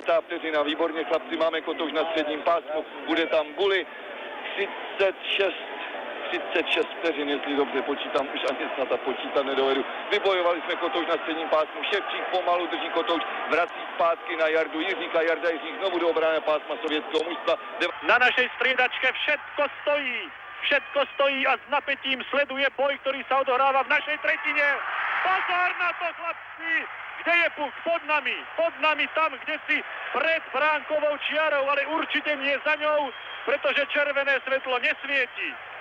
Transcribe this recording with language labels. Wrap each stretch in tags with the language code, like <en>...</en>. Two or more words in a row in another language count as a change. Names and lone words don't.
<cs>vteřina, výborně chlapci, máme Kotouč na středním pásmu, bude tam Guli, 36 vteřin, jestli dobře počítám, už ani snad a počítat nedovedu. Vybojovali jsme Kotouč na středním pásmu, Ševčík pomalu drží Kotouč, vrací zpátky na Jardu Jiříka, Jarda Jiřík znovu do obrany pásma sovětského mužstva.</cs> <sk>Na našej striedačke všetko stojí a s napätím sleduje boj, ktorý sa odohráva v našej tretine. Pozor na to, chlapci! Kde je puk? Pod nami, tam, kde si pred bránkovou čiarou, ale určite nie za ňou, pretože červené svetlo nesvieti.</sk>